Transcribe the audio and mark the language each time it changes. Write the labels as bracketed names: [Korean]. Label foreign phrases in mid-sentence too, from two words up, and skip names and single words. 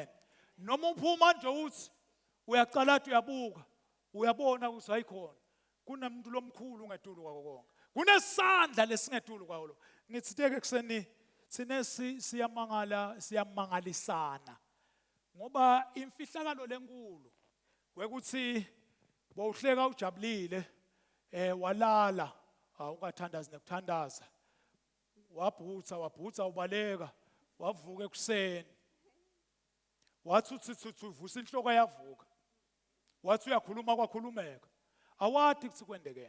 [Swati] Noma uphuma nje uthi uyaqala athi uyabuka uyabona ukuthi hayikhona kunemuntu lomkhulu ungetulu kwako konke. Kunesandla lesingetulu kwawo lo. Ngithi teke kuseni sine siyamangalisana. Ngoba imfihlakalo lenkulu wekuthi bowuhleka ujabulile walala ungathandazi nekuthandaza. Wabhutha ubaleka wavuka ekuseni. Wathi uthi uvusa inhloko yavuka. Wathi uyakhuluma kwakhulumeka. Awathi ukuthi kwendekene.